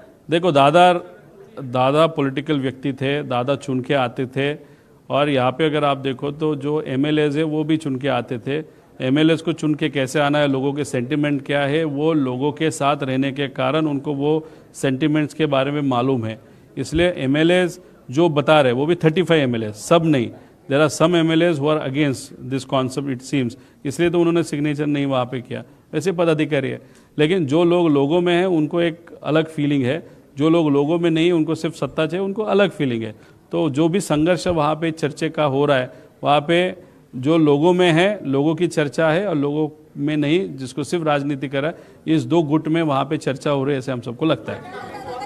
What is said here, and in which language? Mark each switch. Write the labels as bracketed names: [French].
[Hindi] देखो दादा पॉलिटिकल व्यक्ति थे, दादा चुन के आते थे, और यहाँ पे अगर आप देखो तो जो MLAs है वो भी चुन के आते थे। MLAs को चुन के कैसे आना है, लोगों के सेंटिमेंट क्या है, वो लोगों के साथ रहने के कारण उनको वो सेंटिमेंट्स के बारे में मालूम है। इसलिए MLAs जो बता रहे वो भी 35 MLAs, सब नहीं, [English] there are some MLAs who are against this concept it seems, [Hindi] इसलिए तो उन्होंने सिग्नेचर नहीं वहाँ पे किया। वैसे पदाधिकारी है, लेकिन जो लोग लोगों में हैं उनको एक अलग फीलिंग है, जो लोग लोगों में नहीं, उनको सिर्फ सत्ता चाहिए, उनको अलग फीलिंग है। तो जो भी संघर्ष वहाँ पे चर्चे का हो रहा है, वहाँ पे जो लोगों में है, लोगों की चर्चा है, और लोगों में नहीं जिसको सिर्फ राजनीति कर रहा है, इस 2 गुट में वहाँ पे चर्चा हो रही है, ऐसे हम सबको लगता है।